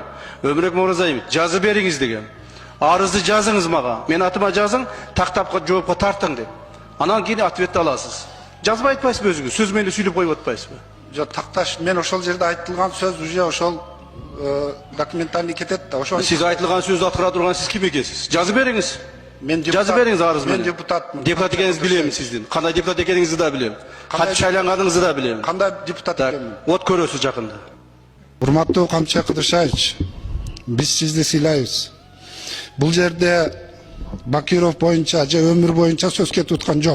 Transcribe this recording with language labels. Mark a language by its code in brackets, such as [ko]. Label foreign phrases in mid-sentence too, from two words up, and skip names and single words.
[ky] Өмүрөк Муразаев, жазып бериңиз деген. Арызды жазыңыз мага. Мен атыма жазың, тактап жоопко тартың деп. Анан кийин ответти аласыз. Жазбай айтпайсызбы өзүңүз? Сөз менен сүйлөп коюп атпайсызбы? Жок, такташ, мен ошол жерде айтылган сөз уже ошол документальный кетет да. Ошол Сиз айтылган сөзү аткара дурган сиз ким экенсиниз? Жазып бериңiz. мен Жазып бериңiz арыз менен. Мен депутатмын. Депутат экениңизди билем сиздин. Кандай депутат экениңизди да билем. Кантип шайланганыңызды да билем. Кандай депутат экенмин? Вот көрөсүз жакында. Урматтуу Камчы Кыдыршаевич, биз сизди сыйлайбыз. Бул жерде Бакиров боюнча же өмүр боюнча сөз кетип аткан жок.